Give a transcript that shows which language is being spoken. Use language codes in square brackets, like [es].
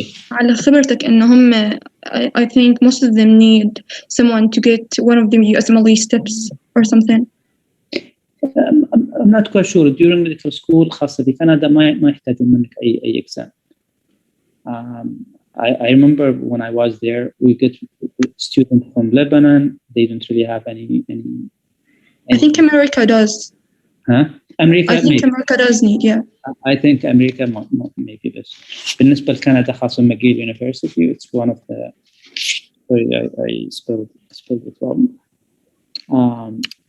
[ar] على خبرتك إنهم [en] I think most of them need someone to get one of them USMLE steps or something. I'm not quite sure. During medical school [ar] خاصة في كندا ما يحتاجون منك أي exam. [en] I remember when I was there, we get students from Lebanon. They don't really have any. I think America does. [ar] Huh? أمريكا [en] I think maybe. America does need, yeah. I think أمريكا maybe [ar] بس بالنسبة لكندا خاصة [en] McGill University it's one of the sorry I spelled it wrong.